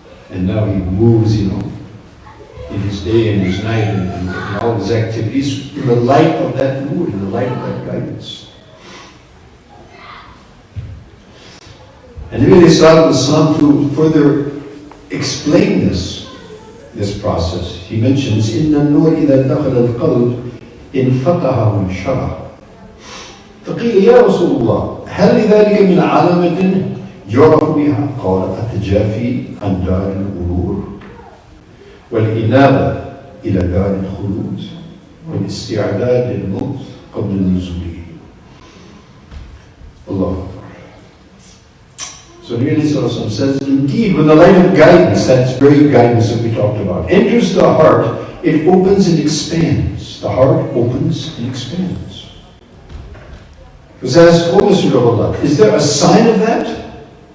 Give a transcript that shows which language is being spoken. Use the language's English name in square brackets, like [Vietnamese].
[English] And now he moves, in his day and his night and all his activities in the light of that nur, in the light of that guidance. And Nabi Islam, to further explain this process, he mentions, [Arabic] إِنَّ النُّورِ إِذَا دَخَلَ الْقَلْبِ انْفَتَحَهُ انْشَرَحَ. فقيل يا رسول الله هل لذلك من علامة يعرف بها؟ قال التجافي عن دار الغرور والإنابة إلى دار الخلود والاستعداد للموت قبل نزوله. Allah. [English] So Nabi Sallallahu says, indeed, when the light of guidance, that very guidance that we talked about, enters the heart, it opens and expands. The heart opens and expands. Because as O Messenger of Allah, is there a sign of that?